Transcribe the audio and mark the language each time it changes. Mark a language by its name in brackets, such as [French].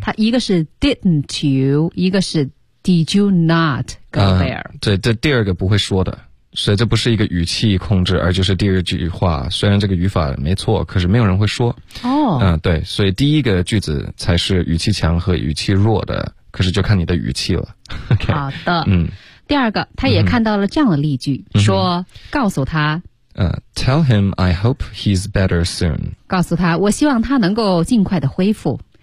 [Chinese] 它一个是 [English] didn't you， [Chinese] 一个是 [English] did you not go there？ [Chinese] 对，这第二个不会说的，所以这不是一个语气控制，而就是第二句话。虽然这个语法没错，可是没有人会说。哦，嗯，对，所以第一个句子才是语气强和语气弱的，可是就看你的语气了。 [English] Okay， [Chinese] 好的，嗯，第二个他也看到了这样的例句，嗯，说告诉他， [English] Tell him I hope he's better soon。 [Chinese] 告诉他，我希望他能够尽快的恢复。